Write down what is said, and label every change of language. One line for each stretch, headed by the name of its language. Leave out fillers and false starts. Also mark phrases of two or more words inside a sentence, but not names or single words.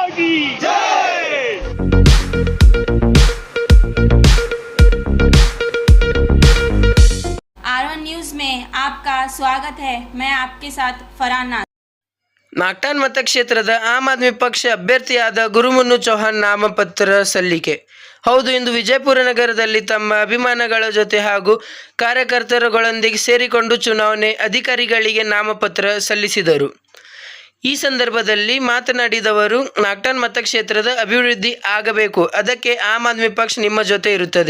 Hindi: आरओ न्यूज में आपका स्वागत है। मैं आपके साथ फरहान नाथ।
Kannada: ನಾಗ್ಟಾನ್ ಮತಕ್ಷೇತ್ರದ ಆಮ್ ಆದ್ಮಿ ಪಕ್ಷ ಅಭ್ಯರ್ಥಿಯಾದ ಗುರುಮುನ್ನು ಚೌಹಾಣ್ ನಾಮಪತ್ರ ಸಲ್ಲಿಕೆ. ಹೌದು, ಇಂದು ವಿಜಯಪುರ ನಗರದಲ್ಲಿ ತಮ್ಮ ಅಭಿಮಾನಗಳ ಜೊತೆ ಹಾಗೂ ಕಾರ್ಯಕರ್ತರುಗಳೊಂದಿಗೆ ಸೇರಿಕೊಂಡು ಚುನಾವಣೆ ಅಧಿಕಾರಿಗಳಿಗೆ ನಾಮಪತ್ರ ಸಲ್ಲಿಸಿದರು. ಈ ಸಂದರ್ಭದಲ್ಲಿ ಮಾತನಾಡಿದವರು, ನಾಗ್ಟಾನ್ ಮತಕ್ಷೇತ್ರದ ಅಭಿವೃದ್ಧಿ ಆಗಬೇಕು, ಅದಕ್ಕೆ ಆಮ್ ಆದ್ಮಿ ಪಕ್ಷ ನಿಮ್ಮ ಜೊತೆ ಇರುತ್ತದೆ.